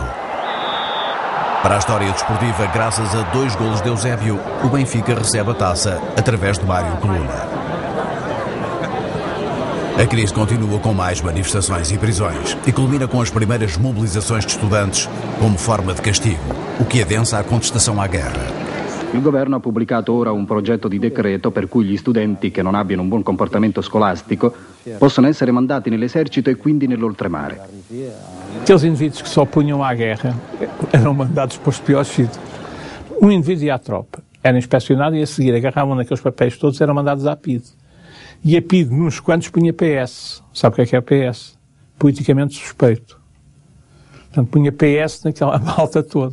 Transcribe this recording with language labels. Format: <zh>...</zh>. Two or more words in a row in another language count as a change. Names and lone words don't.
<pt>Para a história desportiva, graças a 2 golos de Eusébio, o Benfica recebe a taça através de Mário Coluna. A crise continua com mais manifestações e prisões e culmina com as primeiras mobilizações de estudantes como forma de castigo, o que adensa a contestação à guerra.</pt> <it>Il governo ha pubblicato ora un progetto di decreto per cui gli studenti che non abbiano un buon comportamento scolastico possono essere mandati nell'esercito e quindi nell'oltremare.</it> <pt>Aqueles indivíduos que se opunham à guerra eram mandados para os piores sítios. Um indivíduo ia à tropa, era inspecionado e a seguir agarravam naqueles papéis todos e eram mandados à PIDE. E a PIDE, nos quantos, punha PS. Sabe o que é PS? Politicamente suspeito. Portanto, punha PS naquela malta toda.</pt>